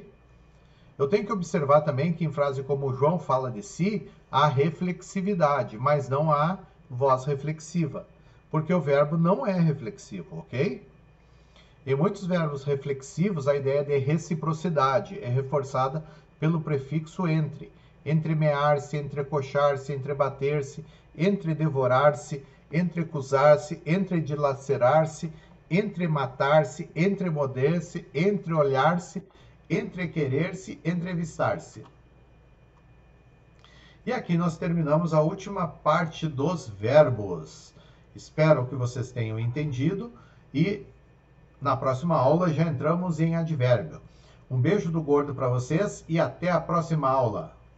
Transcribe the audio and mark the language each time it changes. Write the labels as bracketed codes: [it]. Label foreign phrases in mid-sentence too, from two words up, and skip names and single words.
[pt] Eu tenho que observar também que em frase como João fala de si, há reflexividade, mas não há voz reflexiva, porque o verbo não é reflexivo, ok? Em muitos verbos reflexivos, a ideia de reciprocidade é reforçada pelo prefixo entre. Entremear-se, entrecoxar-se, entrebater-se, entredevorar-se, entrecusar-se, entredilacerar-se, entrematar-se, entremoder-se, entreolhar-se, entrequerer-se, entrevistar-se. E aqui nós terminamos a última parte dos verbos. Espero que vocês tenham entendido e na próxima aula já entramos em advérbio. Um beijo do gordo para vocês e até a próxima aula.